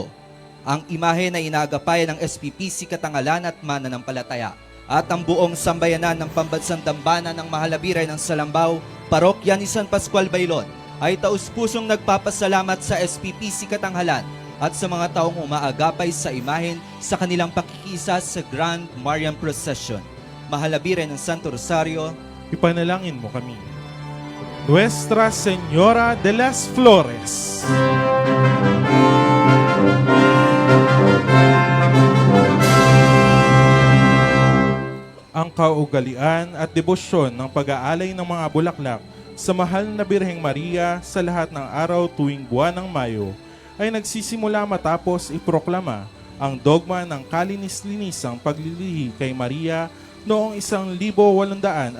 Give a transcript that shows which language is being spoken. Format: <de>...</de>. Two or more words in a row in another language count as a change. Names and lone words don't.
<tl>Ang imahe na inaagapayan ng SPPC Katanghalan at mananampalataya at ang buong sambayanan ng Pambansang Dambana ng Mahal na Birhen ng Salambao, Parokya ni San Pascual Bailon, ay taus-pusong nagpapasalamat sa SPPC Katanghalan at sa mga taong umaagapay sa imahen sa kanilang pakikisa sa Grand Marian Procession. Mahalabiren ng Santo Rosario, Ipanalangin mo kami. Nuestra Señora de las Flores. Ang kaugalian at debosyon ng pag-aalay ng mga bulaklak sa mahal na Birheng Maria sa lahat ng araw tuwing buwan ng Mayo ay nagsisimula matapos iproklama ang dogma ng kalinis-linisang paglilihi kay Maria noong 1874.</tl>